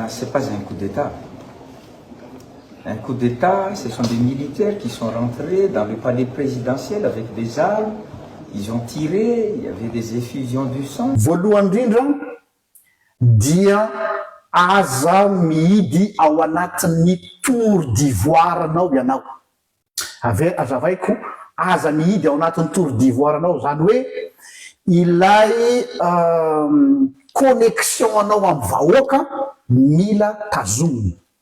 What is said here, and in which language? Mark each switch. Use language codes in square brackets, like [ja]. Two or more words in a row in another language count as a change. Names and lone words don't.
[fr] c'est pas un coup d'État. Un coup d'État, ce sont des militaires qui sont rentrés dans le palais présidentiel avec des armes. Ils ont tiré, il y avait des effusions du sang. [mg] Voalohany indrindra dia aza mihidy ao anatin'ny [fr] tour d'ivoire [mg] anao ianao. Azavaiko, aza mihidy ao anatin'ny [fr] tour d'ivoire [mg] anao, zany hoe ilay connexion anao amin'ny vahoaka mila tazomina.